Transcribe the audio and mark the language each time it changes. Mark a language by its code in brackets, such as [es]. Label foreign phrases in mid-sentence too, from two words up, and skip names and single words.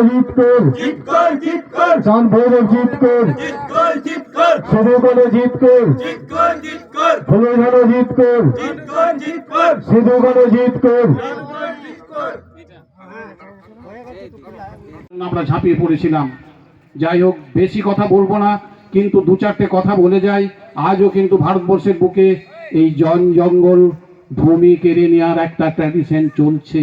[hi] जीत कर चांद भैरव जीत कर सिद्धू कानो जीत कर फलोजानो जीत कर सिद्धू कानो जीत कर [bn] আমরা ঝাঁপিয়ে পড়েছিলাম। যাই হোক, বেশি কথা বলবো না, কিন্তু দু চারটে কথা বলে যাই। আজও কিন্তু ভারতবর্ষের বুকে এই জঙ্গল ভূমি কেড়ে নেওয়ার একটা ট্র্যাডিশন চলছে।